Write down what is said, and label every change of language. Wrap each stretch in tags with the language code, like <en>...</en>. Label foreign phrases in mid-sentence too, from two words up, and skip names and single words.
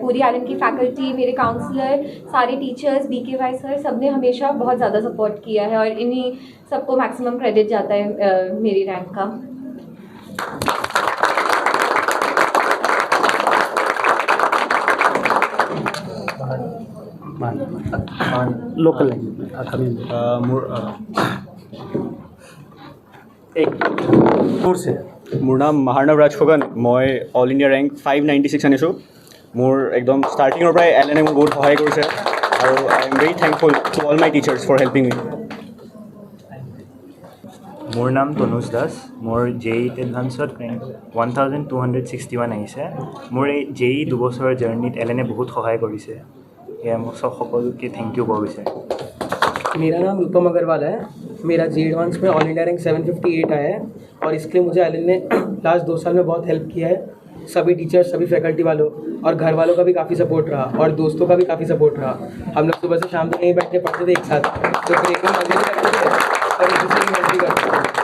<hi>पूरी एलन की फैकल्टी, मेरे काउंसलर, सारे टीचर्स, BKY सर, सब ने हमेशा बहुत ज़्यादा सपोर्ट किया है और इन्हीं सबको मैक्सिमम क्रेडिट जाता है मेरी रैंक का। लोकल</hi> <as>মোৰ নাম মাহাৰ্ণৱ ৰাজ ফুকন। মই</as> <en>all India rank</en> <as>596 আনিছোঁ। মোৰ একদম ষ্টাৰ্টিঙৰ পৰাই এলএনে মোক বহুত সহায় কৰিছে আৰু</as> <en>I am very thankful to all my teachers for helping me.</en> <as>মোৰ নাম তনুজ দাস। মোৰ JEE এডভান্সত ৰেংক 1261 আহিছে। মোৰ এই JEE 2 বছৰৰ জাৰ্ণিত এলএনে বহুত সহায় কৰিছে। এয়া মই সকলোকে</as> <en>thank you</en> <as>ক'ব বিচাৰোঁ।</as> <hi>मेरा नाम रूपम अग्रवाल है। मेरा JEE एडवांस में</hi> <en>all India rank</en> <hi>758 आया है और इसके लिए मुझे एलन ने लास्ट 2 साल में बहुत हेल्प किया है। सभी टीचर्स, सभी फैकल्टी वालों और घर वालों का भी काफ़ी सपोर्ट रहा और दोस्तों का भी काफ़ी सपोर्ट रहा। हम लोग सुबह से शाम तक नहीं बैठ के पढ़ते थे एक साथ, तो ब्रेक में मजे भी करते थे और एक दूसरे की मदद भी करते थे।</hi>